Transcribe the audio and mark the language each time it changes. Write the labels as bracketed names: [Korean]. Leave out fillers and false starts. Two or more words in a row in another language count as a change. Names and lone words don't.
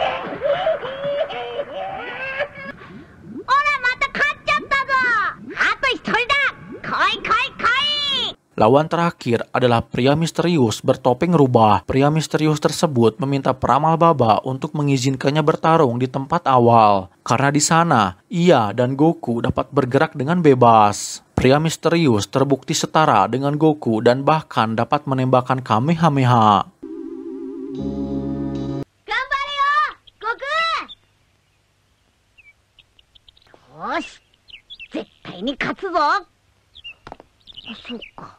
[Japanese] おら、また勝っちゃったぞ! あと1人だ! 来い来い来い! [Indonesian] Lawan terakhir adalah pria misterius bertopeng rubah. Pria misterius tersebut meminta peramal Baba untuk mengizinkannya bertarung di tempat awal. Karena di sana, ia dan Goku dapat bergerak dengan bebas. Pria misterius terbukti setara dengan Goku dan bahkan dapat menembakkan Kamehameha. [Japanese] 頑張れよ、悟空! よし、絶対に勝つぞ! そうか。